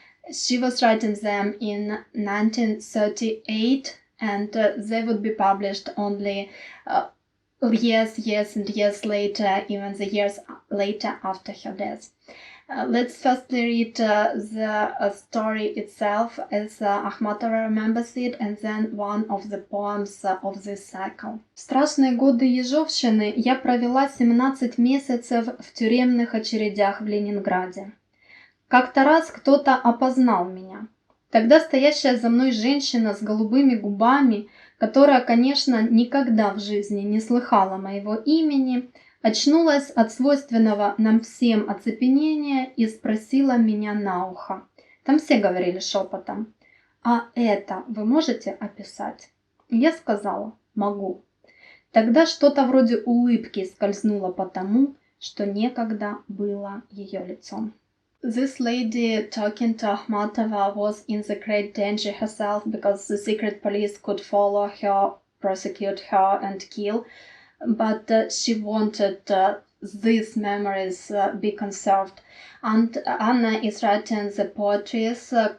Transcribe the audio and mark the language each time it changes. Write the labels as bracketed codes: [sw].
[en] She was writing them in 1938, and they would be published only years and years later, even the years later after her death. Let's firstly read the story itself as Akhmatova remembers it, and then one of the poems of this cycle. [ru] В страшные годы ежовщины я провела 17 месяцев в тюремных очередях в Ленинграде. Как-то раз кто-то опознал меня. Тогда стоящая за мной женщина с голубыми губами, которая, конечно, никогда в жизни не слыхала моего имени, очнулась от свойственного нам всем оцепенения и спросила меня на ухо. Там все говорили шепотом: «А это вы можете описать?» Я сказала: «Могу». Тогда что-то вроде улыбки скользнуло по тому, что некогда было ее лицом. [en] This lady talking to Akhmatova was in the great danger herself because the secret police could follow her, prosecute her, and kill. But she wanted these memories be conserved. And Anna is writing the poetries